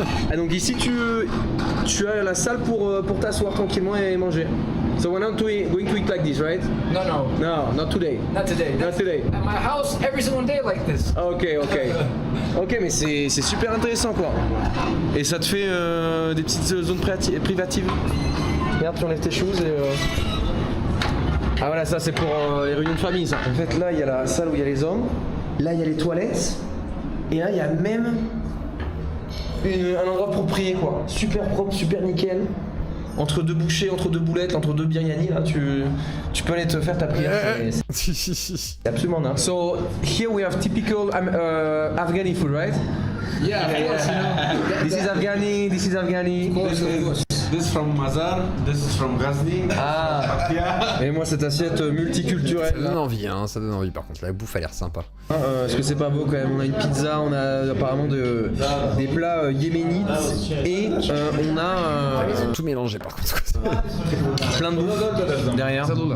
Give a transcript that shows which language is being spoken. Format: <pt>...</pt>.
<fr>Ah, donc ici tu as la salle pour t'asseoir tranquillement et manger.</fr> <en>So we're not going to eat like this, right? No. No, not today. Not today. Not today. At my house, every single day like this.</en> <fr>Ok, mais c'est super intéressant quoi. Et ça te fait des petites zones privatives. Regarde, tu enlèves tes choses et... Ah voilà, ça c'est pour les réunions de famille ça. En fait là il y a la salle où il y a les hommes, là il y a les toilettes, et là il y a même un endroit pour prier quoi. Super propre, super nickel. Entre deux bouchées, entre deux boulettes, entre deux biryani, là tu peux aller te faire ta prière. C'est absolument dingue.</fr> <en>So here we have typical Afghani food, right? Yeah, of course, you know. This is Afghani, this is Afghani. This is from Mazar, this is from Ghazni. Ah.</en> <fr>Et moi cette assiette multiculturelle. Ça donne envie, hein, ça donne envie par contre, la bouffe a l'air sympa. Est-ce que c'est pas beau quand même? On a une pizza, on a apparemment des plats yéménites et on a Ils ont tout mélangé par contre. plein de bouffe derrière.</fr>